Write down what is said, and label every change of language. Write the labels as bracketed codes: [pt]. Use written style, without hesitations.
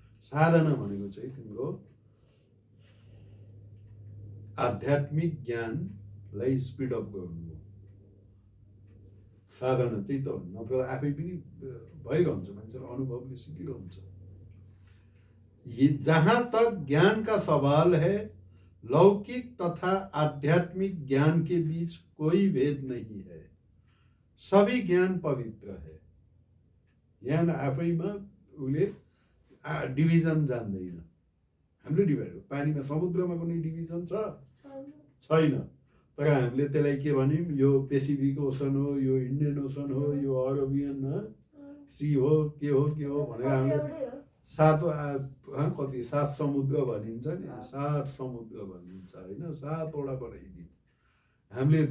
[ne] साधना भनेको चाहिँ तिम्रो आध्यात्मिक ज्ञानलाई स्पिड अप गर्नु हो। साधना त्यही त हो। नत्र आफै पनि भइरहन्छ, मान्छेले अनुभवले सिकिरहन्छ। [hi] जहाँ तक ज्ञान का सवाल है, लौकिक तथा आध्यात्मिक ज्ञान के बीच कोई भेद नहीं है। सभी ज्ञान पवित्र है। [ne] ज्ञान आफैमा उसले डिभिजन जान्दैन। हामीले डिभाइड, पानीमा समुद्रमा कुनै डिभिजन छ? छैन। तर हामीले त्यसलाई के भन्यौँ, यो पेसिफिक ओसन हो, यो इन्डियन ओसन हो, यो अरेबियन सी हो, के हो भनेर हामीले कति 7 समुद्र भनिन्छ नि, 7 समुद्र भनिन्छ होइन, 7वटा बनाइदियो हामीले।